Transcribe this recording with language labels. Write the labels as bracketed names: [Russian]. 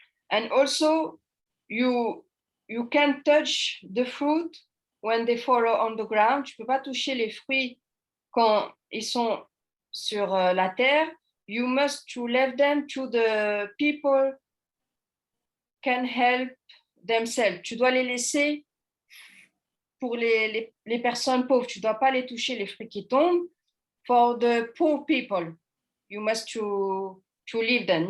[English] And also, you can touch the fruit when they fall on the ground. [French] Tu ne peux pas toucher les fruits quand ils sont sur la terre. [English] You must to leave them to the people can help themselves. [French] Tu dois les laisser pour les personnes pauvres. Tu ne dois pas les toucher, les fruits qui tombent. [English] For the poor people, you must to leave them.